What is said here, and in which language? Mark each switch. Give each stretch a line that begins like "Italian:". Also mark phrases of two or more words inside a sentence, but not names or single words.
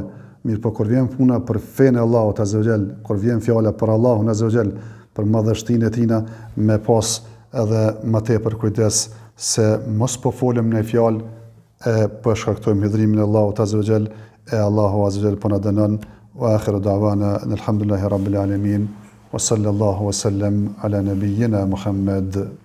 Albanian: Mirë, po kur vjen puna për fenë e Allahut
Arabic: عز وجل,
Albanian: kur vjen fjala për Allahun
Arabic: عز وجل,
Albanian: për madhështinë e tina, me pas edhe më tepër kujdes se mos po folëm në fjalë e po shkaktojmë hidhrimin e Allahut
Arabic: عز وجل,
Albanian: e Allahu
Arabic: عز وجل
Albanian: po na dënon.
Arabic: وآخر دعوانا الحمد لله رب العالمين وصلى الله وسلم على نبينا محمد.